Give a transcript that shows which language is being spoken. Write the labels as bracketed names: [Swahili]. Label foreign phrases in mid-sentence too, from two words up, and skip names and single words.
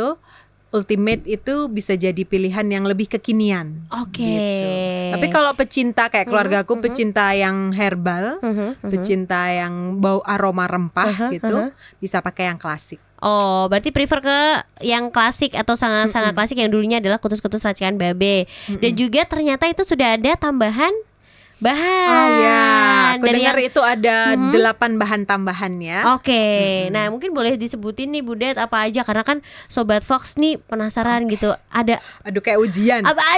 [Indonesian] Ultimate itu bisa jadi pilihan yang lebih kekinian. Oke. Gitu. Tapi kalau pecinta kayak keluargaku, pecinta yang herbal, pecinta yang bau aroma rempah gitu, bisa pakai yang klasik. Oh, berarti prefer ke yang klasik atau sangat-sangat klasik yang dulunya adalah kutus-kutus racikan babe. Dan juga ternyata itu sudah ada tambahan bahan. Oh ya, aku dari dengar itu ada 8 bahan tambahan ya. Oke. Nah, mungkin boleh disebutin nih Bu Det apa aja, karena kan Sobat Fox nih penasaran gitu. Ada Aduh kayak ujian. Apa aja